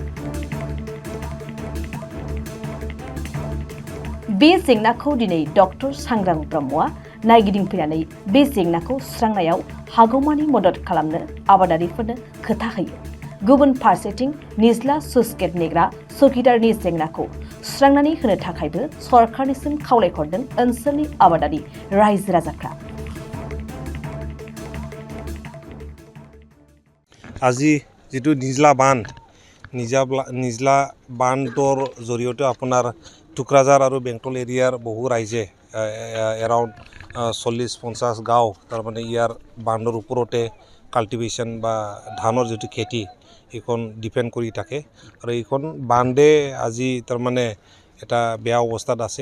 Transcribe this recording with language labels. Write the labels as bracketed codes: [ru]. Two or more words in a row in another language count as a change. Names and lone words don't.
[brx] बे जेंनाखौ दिनै डक्टर सांग्रां ब्रह्मआ नायगिदिंफैनानै बे जेंनाखौ सुस्रांनायाव हागौमानि मदद खालामनो आबादारिफोरनो खोथा होयो। गुबुन फारसेथिं निज्ला [en] sluice gate [brx] नेग्रा चौकिदारनि जेंनाखौ सुस्रांनानै होनो थाखायबो सरकारनिसिम खावलायहरदों ओनसोलनि आबादारि रायजो राजाफ्रा। [as] আজি যেটো নিজলা বান্ধৰ জৰিয়তে আপোনাৰ টুক্ৰাঝাৰ আৰু বেংটল এৰিয়াৰ বহু ৰাইজে এৰাউণ্ড 40-50 গাঁও তাৰমানে ইয়াৰ বান্ধৰ ওপৰতে কাল্টিভেশ্যন বা ধানৰ যিটো খেতি এইখন ডিপেণ্ড কৰি থাকে আৰু এইখন বান্ধে আজি তাৰমানে এটা বেয়া অৱস্থাত আছে।